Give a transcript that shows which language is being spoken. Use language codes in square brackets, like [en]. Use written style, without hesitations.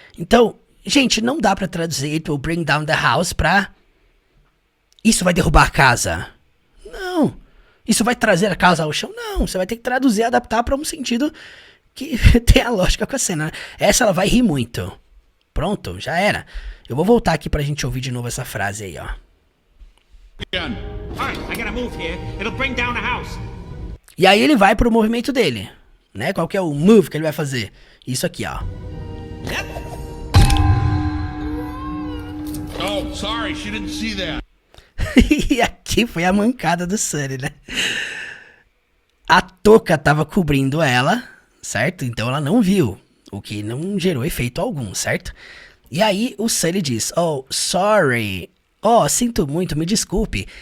[pt] Então, gente, não dá pra traduzir [en] it will bring down the house [pt] pra isso vai derrubar a casa. Não. Isso vai trazer a casa ao chão. Não. Você vai ter que traduzir e adaptar pra um sentido que tem a lógica com a cena, né? Essa ela vai rir muito. Pronto, já era. Eu vou voltar aqui pra gente ouvir de novo essa frase aí, ó. [en] Alright, I gotta move here. It'll bring down the house. [pt] E aí ele vai pro movimento dele, né? Qual que é o move que ele vai fazer? Isso aqui, ó. [en] Oh, sorry, she didn't see that. [pt] E aqui foi a mancada do Sunny, né? A touca tava cobrindo ela, certo? Então ela não viu, o que não gerou efeito algum, certo? E aí o Sully diz, oh, sorry. Oh, sinto muito, me desculpe.